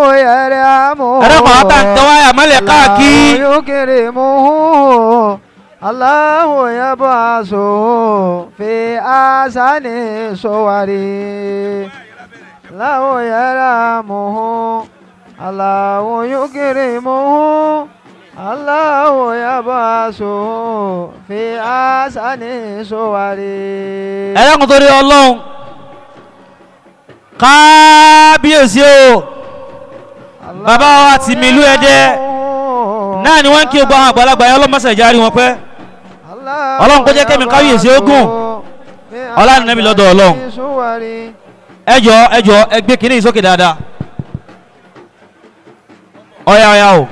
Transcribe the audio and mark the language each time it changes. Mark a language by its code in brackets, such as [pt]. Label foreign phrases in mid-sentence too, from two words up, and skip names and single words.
[ar] يرحمه [yo] ẹ̀rẹ́kùn àtàntọ́wá àmọ́lẹ̀ káàkiri [ar] يكرمه الله يبعثه في أحسن صوره الله يرحمه الله يكرمه الله يبعثه في أحسن صوره. [yo] Ẹlẹ́kùn torí Ọlọ́run kábíyèsí o bàbá wa ti mi ìlú Ẹdẹ náà ni wọ́n ń kí gbogbo àwọn àgbàlagbà yẹn ọlọ́mọṣẹ́ ìjárí wọn pẹ́ Ọlọ́run kó jẹ́ kẹ́mi kábíyèsí ogun ọlọ́run nẹ́mi lọ́dọ̀ Ọlọ́run ẹjọ́ ẹgbẹ́ kìíní ìsókè dáadáa ọ̀yà ọ̀yà o.